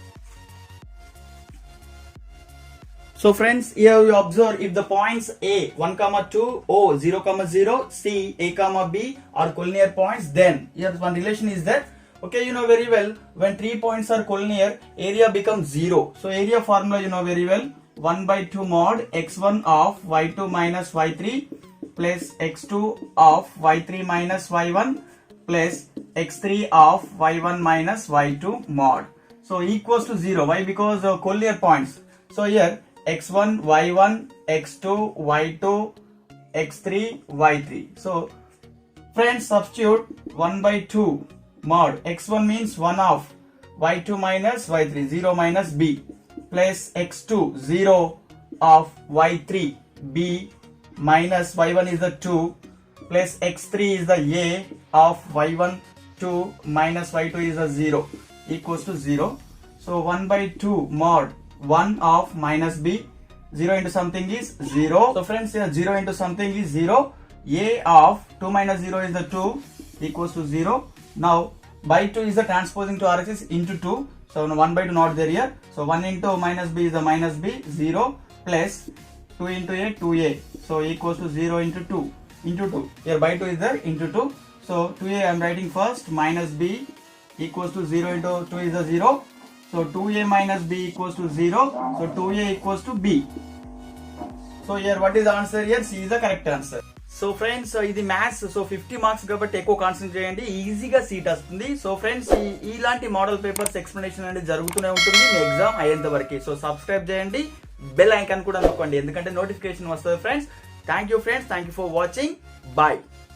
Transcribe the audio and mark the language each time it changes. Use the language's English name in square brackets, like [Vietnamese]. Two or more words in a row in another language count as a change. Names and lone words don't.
[English] So friends, here we observe if the points A 1, 2, O 0, 0, C A, B are collinear points, then here one relation is that, okay, you know very well, when 3 points are collinear, area becomes 0. So area formula you know very well, 1 by 2 mod x1 of y2 minus y3 plus x2 of y3 minus y1 plus x3 of y1 minus y2 mod. So equals to 0. Why? Because collinear points. So here x1 y1 x2 y2 x3 y3. So friends, substitute 1 by 2 mod x1 means 1 of y2 minus y3, 0 minus b, plus x2 0 of y3 b minus y1 is the 2 plus x3 is the a of y1 2 minus y2 is the 0 equals to 0. So 1 by 2 mod 1 of minus b, 0 into something is 0. So friends, here 0 into something is 0. A of 2 minus 0 is the 2 equals to 0. Now by 2 is the transposing to RHS into 2. So 1 by 2 not there here. So 1 into minus b is the minus b, 0 plus 2 into a, 2a. So equals to 0 into 2 into 2. Here by 2 is there into 2. So 2a I am writing first, minus b equals to 0 into 2 is the 0. So 2a minus b equals to 0. So 2a equals to b. So here what is the answer here? C is the correct answer. so friends [Telugu] ఇది మ్యాథ్స్. [English] so 50 marks [Telugu] కాబట్టి ఎక్కువ కాన్సన్ట్రేట్ చేయండి, ఈజీగా సీట్ వస్తుంది. [English] so friends [Telugu] ఇలాంటి [English] model papers explanation [Telugu] అనేది జరుగుతూనే ఉంటుంది మీ ఎగ్జామ్ అయ్యేంత వరకు. సో సబ్స్క్రైబ్ చేయండి, [English] bell icon [Telugu] కూడా నొక్కండి, ఎందుకంటే నోటిఫికేషన్ వస్తుంది ఫ్రెండ్స్. [English] thank you friends, thank you for watching, bye.